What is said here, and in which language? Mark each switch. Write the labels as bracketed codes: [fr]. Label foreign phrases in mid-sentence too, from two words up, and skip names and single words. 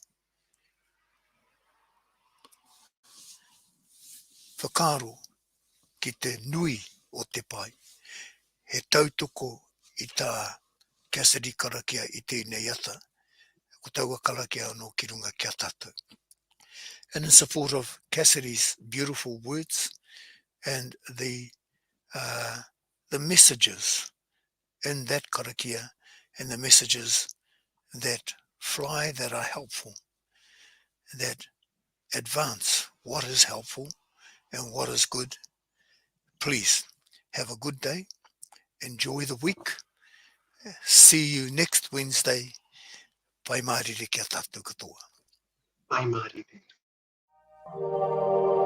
[mi] Whakaaro ki te nui o te pai. He tautoko i tā Cassidy karakia i tēnei ata. Ko taua karakia anō ki runga kia tātou. [en] And in support of Cassidy's beautiful words and the messages in that karakia and the messages that fly, that are helpful, that advance what is helpful and what is good. Please have a good day. Enjoy the week. See you next Wednesday. [mi] Pai mārire kia tātou katoa. Pai mārire.